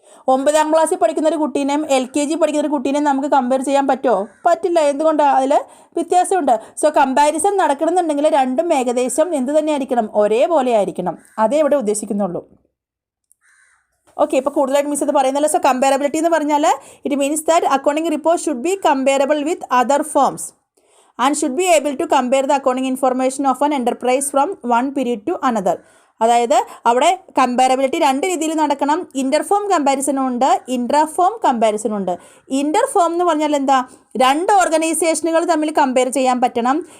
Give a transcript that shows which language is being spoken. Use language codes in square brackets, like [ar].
[ml] 9ാം ക്ലാസ്സിൽ പഠിക്കുന്ന ഒരു കുട്ടീനെയും LKG പഠിക്കുന്ന ഒരു കുട്ടീനെയും നമുക്ക് കമ്പയർ ചെയ്യാൻ പറ്റുമോ? പറ്റില്ല. എന്തുകൊണ്ടാണ്? അതിൽ വ്യത്യാസമുണ്ട്. സോ കമ്പാരിസൺ നടക്കണമെന്നുണ്ടെങ്കിൽ രണ്ടും ഏകദേശം എന്ത് തന്നെ ആയിരിക്കണം? ഒരേപോലെ ആയിരിക്കണം. അതേ ഇവിടെ ഉദ്ദേശിക്കുന്നുള്ളൂ. ഓക്കെ, ഇപ്പോൾ കൂടുതലായിട്ട് മിസ് ഇത് പറയുന്നല്ലോ. [en] So comparability എന്ന് പറഞ്ഞാൽ it means that accounting report should be comparable with other firms and should be able to compare the accounting information of an enterprise from one period to another. [ml] അതായത് അവിടെ comparability രണ്ട് രീതിയിൽ നടക്കണം. ഇൻ്റർഫോം കമ്പാരിസണും ഉണ്ട്, ഇൻട്രാഫോം കമ്പാരിസണും ഉണ്ട്. ഇൻ്റർഫോം എന്ന് പറഞ്ഞാൽ എന്താ? രണ്ട് ഓർഗനൈസേഷനുകൾ തമ്മിൽ കമ്പയർ ചെയ്യാൻ പറ്റണം.